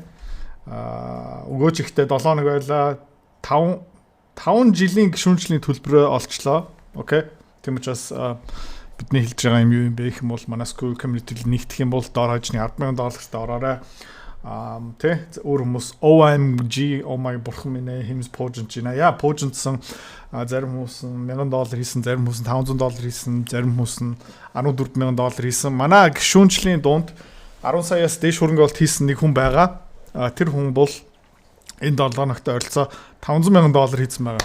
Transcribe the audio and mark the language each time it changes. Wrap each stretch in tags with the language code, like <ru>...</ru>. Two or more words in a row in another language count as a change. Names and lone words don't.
<mn>Өгөөж ихтэй 7 хоног байлаа. 5 жилийн гишүүнчлийн төлбөрөө олчлоо. Окей. Тийм учраас бидний хэлж байгаа юм юу юм бэ гэх юм бол манай</mn> <en>school community-</en> <mn>д нэгдэх юм бол доор хажны $10,000 ороорой. Тэ өөр хүмүүс</mn> <en>OMG oh my</en> <mn>бурхан минь хэмс пуужинч байна. Яа пуужинтсан зарим хүмүүс $1,000 хийсэн, зарим хүмүүс $500 хийсэн, зарим хүмүүс $14,000 хийсэн. Манай гишүүнчлийн дунд 10 саяас дээш хөрөнгө олт хийсэн нэг хүн байгаа. Тэр хүн бол энэ 7 хоногт ойролцоо $500,000 хийсэн байгаа.</mn>